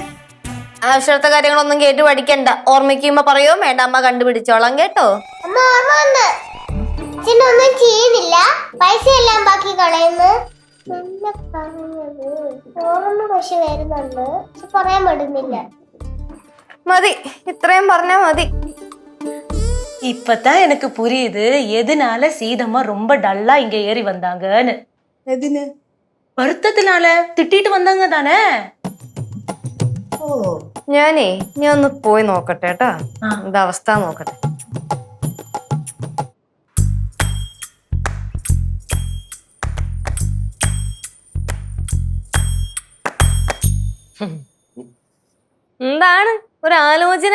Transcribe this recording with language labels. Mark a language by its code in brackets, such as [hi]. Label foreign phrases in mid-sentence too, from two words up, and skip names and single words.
[ml] ആവശ്യത്തെ കാര്യങ്ങളൊന്നും കേട്ട് പഠിക്കണ്ട. ഓർമ്മിക്കുമ്പോ പറയോ വേണ്ട, അമ്മ കണ്ടുപിടിച്ചോളാം കേട്ടോ. അമ്മ ഓർമ്മ വന്ന്. അച്ഛനൊന്നും ചെയ്യുന്നില്ല, പൈസ എല്ലാം ബാക്കി കളയുന്നു. പിന്നെ പറഞ്ഞത് ഓർമ്മ പക്ഷെ വരുന്നുണ്ട്, പക്ഷെ പറയാൻ പറ്റുന്നില്ല. മതി, ഇത്രയും പറഞ്ഞാ മതി. [ta] இப்பதான் எனக்கு புரியுது எதனால சீதம்மா ரொம்ப டல்லா இங்க ஏறி வந்தாங்கன்னு. [ml] എതിന്? [ta] வருத்தத்தினால திட்டிட்டு வந்தாங்க தானே. [ml] ഓ, ഞാൻ ഒന്ന് പോയി നോക്കട്ടെ കേട്ടാ, എന്താ അവസ്ഥ നോക്കട്ടെ. എന്താണ് ഒരു ആലോചന?